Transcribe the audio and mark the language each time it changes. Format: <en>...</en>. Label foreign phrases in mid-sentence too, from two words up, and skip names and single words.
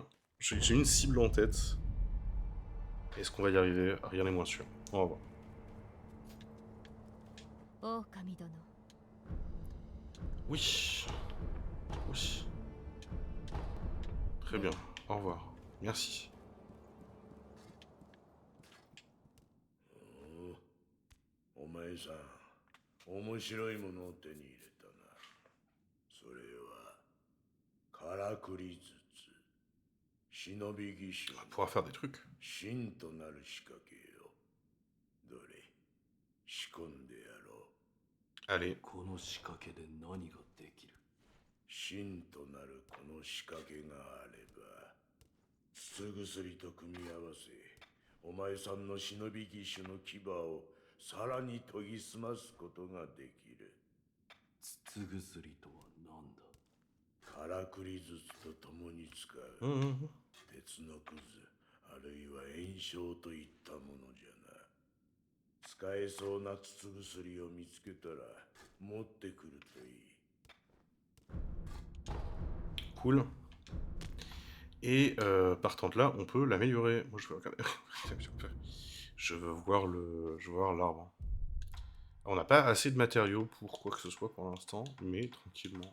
<fr>J'ai une cible en tête. Est-ce qu'on va y arriver? Rien n'est moins sûr. On va voir.</fr> <ja>狼殿</ja> <fr>Oui. Oui. Très bien. Au revoir. Merci.</fr> <ja>お前さん、面白いものを手に入れたな。それは、からくり筒。忍び義手</ja> <fr>On va pouvoir faire des trucs.</fr> <ja>真となる仕掛けよ。どれ、仕込んでやろう。</ja> <fr>Allez.</fr> <ja>この仕掛けで何ができる？真となるこの仕掛けがあれば、筒薬と組み合わせ、お前さんの忍び義手の牙をさらに研ぎ澄ますことができる。筒薬とは何だ？からくり筒と共に使う。鉄のくず、あるいは炎症といったものじゃな。使えそうな筒薬を見つけたら持ってくるといい。</ja> <fr>Cool. Et partant de là, on peut l'améliorer. Moi, je veux regarder. Je veux voir l'arbre. On n'a pas assez de matériaux pour quoi que ce soit pour l'instant, mais tranquillement.</fr>